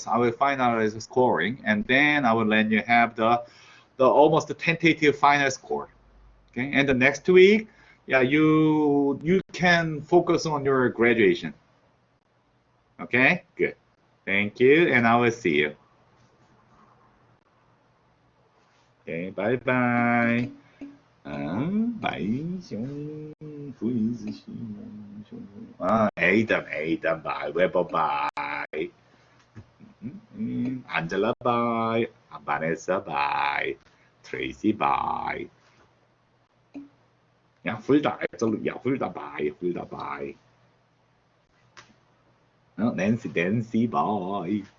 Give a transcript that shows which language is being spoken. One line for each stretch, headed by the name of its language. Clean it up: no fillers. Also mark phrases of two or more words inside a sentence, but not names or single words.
English: I will finalize the scoring, and then I will let you have the almost the tentative final score. Okay, and the next week, yeah, you can focus on your graduation. Okay, good. Thank you, and I will see you. Okay, bye bye. 白熊胡子西蒙熊 Adam bye, Weber bye, Angela bye, Vanessa bye, Tracy bye.
German: Ja, Fulda, absolut, ja, Fulda bye.
English: Nancy bye.